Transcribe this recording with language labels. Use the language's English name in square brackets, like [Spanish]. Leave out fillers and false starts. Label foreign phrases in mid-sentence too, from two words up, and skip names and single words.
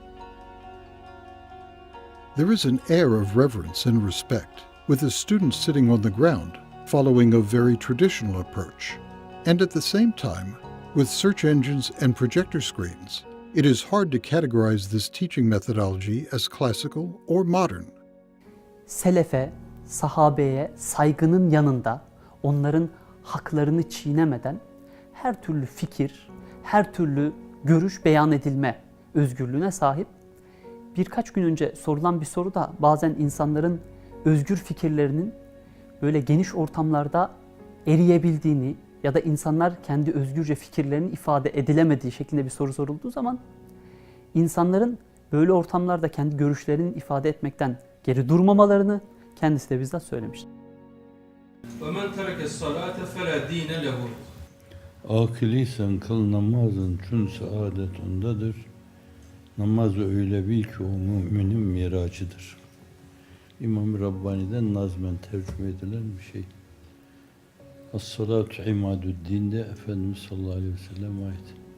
[English] There is an air of reverence and respect, with the students sitting on the ground, following a very traditional approach, and at the same time, With search engines and projector screens, it is hard to categorize this teaching methodology as classical or modern. [Turkish] Selefe, sahabeye saygının yanında onların haklarını çiğnemeden her türlü fikir, her türlü görüş beyan edilme özgürlüğüne sahip. Birkaç gün önce sorulan bir soru da bazen insanların özgür fikirlerinin böyle geniş ortamlarda eriyebildiğini ya da insanlar kendi özgürce fikirlerini ifade edilemediği şeklinde bir soru sorulduğu zaman insanların böyle ortamlarda kendi görüşlerini ifade etmekten geri durmamalarını kendisi de bizzat söylemiştir. [Arabic] وَمَنْ تَرَكَ الصَّلَاةَ فَلَا دِينَ لَهُ. [Turkish] Akılıysan kıl namazın tüm saadet ondadır. Namaz öyle bil ki o müminin miracıdır. İmam-ı Rabbani'den nazmen tercüme edilen bir şey. [Arabic] الصلاة عماد الدين'de [Turkish] Efendimiz [Arabic] صلى الله عليه وسلم [Turkish] ait.